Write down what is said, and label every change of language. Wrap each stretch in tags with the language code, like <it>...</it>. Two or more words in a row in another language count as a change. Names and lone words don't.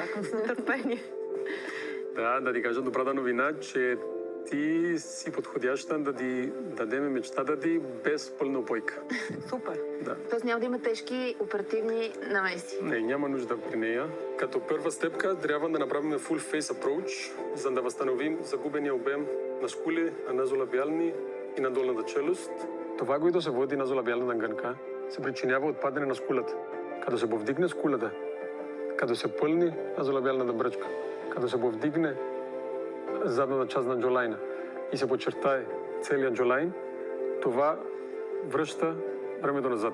<bg>чакам с нетърпение. Да ти кажа добрата новина, че ти си подходяща да ти дадем мечтата ти без пълна опойка. Супер. Да. Тоест няма да има тежки оперативни намеси. Не, няма нужда при нея. Като първа стъпка трябва да направим</bg> <en>full face approach,</en> <bg>за да възстановим загубения обем на скули, на назолабиални и на долната челюст. Това, което се води назолабиалната гънка, се причинява от падане на скулата. Като се повдигне скулата, като се пълни назолабиалната бръчка, като се повдигне задната част на джолайна и се подчертае целият джолайн, това връща времето назад.</bg>